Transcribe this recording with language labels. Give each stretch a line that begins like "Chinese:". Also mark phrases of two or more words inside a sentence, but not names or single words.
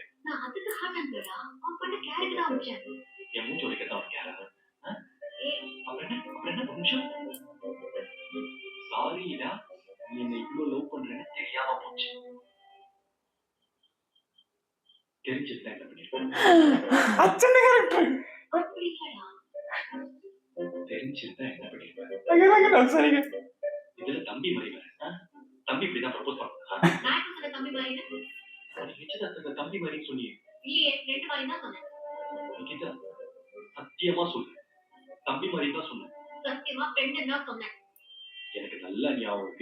Tamil: நான் அதுக்கு ஹார்ட் அனுப்புறா. அவன் பண்ண கேரக்டர் தான் வச்சேன். என் மூஞ்ச உடைக்கத்தான் அவன் கேரக்டர். ஏய், அப்புறம் என்ன ஒரு நிமிஷம். சாரிடா, நீ என்ன இவ்வளவு லவ் பண்றேன்னு தெரியாம போச்சு. தெரிஞ்சிருந்தா என்ன பண்ணிருப்பேன்?
Malayalam: അച്ഛന്റെ ക്യാരക്ടർ
Tamil: அப்படி இல்லடா. தெரிஞ்சிருந்தா என்ன பண்ணிருப்பேன்?
Malayalam: അങ്ങനെ സംസാരിക്കാൻ
Tamil: இதுல தம்பி மாதிரி வேற. தம்பி இப்படிதான் ப்ரப்போஸ் பண்ணா. நான் இப்ப சொன்ன தம்பி மாதிரி நிச்சயதார்த்தத்தை தம்பி மாதிரி சொன்னியே. இல்லையே, ஃப்ரெண்ட் மாதிரி தான் சொன்னேன். நிக்கிதா, சத்தியமா சொல்லு, தம்பி மாதிரி தான் சொன்னேன். சத்தியமா ஃப்ரெண்ட் தான் சொன்னேன். எனக்கு நல்லா ஞாபகம் இருக்கு.